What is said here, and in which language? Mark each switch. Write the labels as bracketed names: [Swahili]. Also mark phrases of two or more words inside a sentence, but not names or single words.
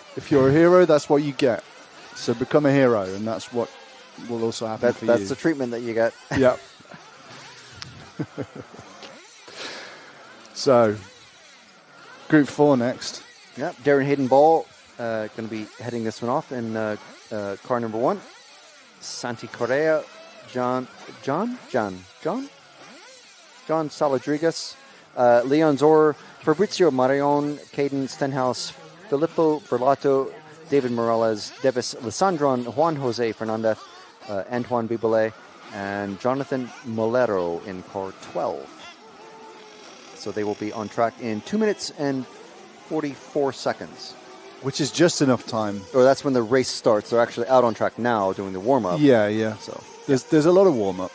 [English] If you're a hero, that's what you get. So become a hero, and that's what will also happen for you. That's the treatment that you get. Yeah. So, Group 4 next. Yeah, Darren Hayden-Ball going to be heading this one off in car number 1. Santi Correa, John Saladrigas, Leon Zor, Fabrizio Marion, Caden Stenhouse, Filippo Berlato, David Morales, Devis Lisandron, Juan Jose Fernandez, Antoine Bibolet, and Jonathan Molero in car 12. So they will be on track in 2 minutes and 44 seconds. Which is just enough time. Or that's when the race starts. They're actually out on track now doing the warm-up. Yeah. So there's a lot of warm-up.